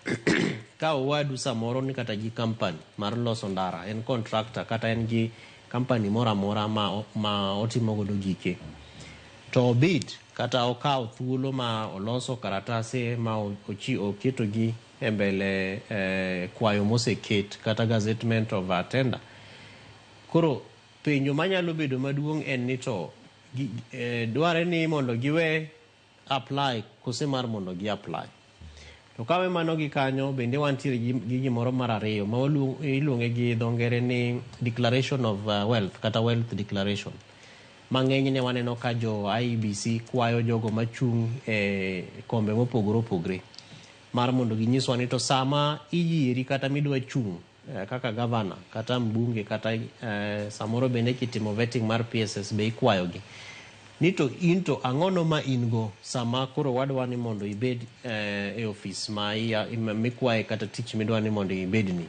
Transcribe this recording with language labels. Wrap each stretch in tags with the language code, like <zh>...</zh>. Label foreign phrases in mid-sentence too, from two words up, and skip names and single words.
<luo>ka owadu samoro ni kata gi company mar loso ndara, en contractor kata en gi company mora mora ma otimo godo gike, to obid kata okaw thuolo ma oloso karatase ma oketo gi e mbele kwayo moseket kata</luo> <en>gazettement of tender.</en> <luo>Koro penjo manyalo bedo maduong' en ni to dware ni mondo giwe apply kose mar mondo gi apply. To kawe mano gi kanyo bende wantiere gi gimoro mar ariyo ma iluonge gi dho ngere ni</luo> <en>declaration of wealth</en> <luo>kata</luo> <en>wealth declaration.</en> <luo>Mang'eny ne waneno ka jo IEBC kwayo jogo machung' e kombe mopogore opogore mar mondo ginyiswa ni to sama iyieri kata midwa chung' kaka gavana kata mbunge kata samoro bende kitimo vetting mar PSS be ikwayogi ni to in to ang'ono ma in go sama koro wadwa ni mondo ibed e ofis mikwaye kata tich midwa ni mondo ibedni.</luo>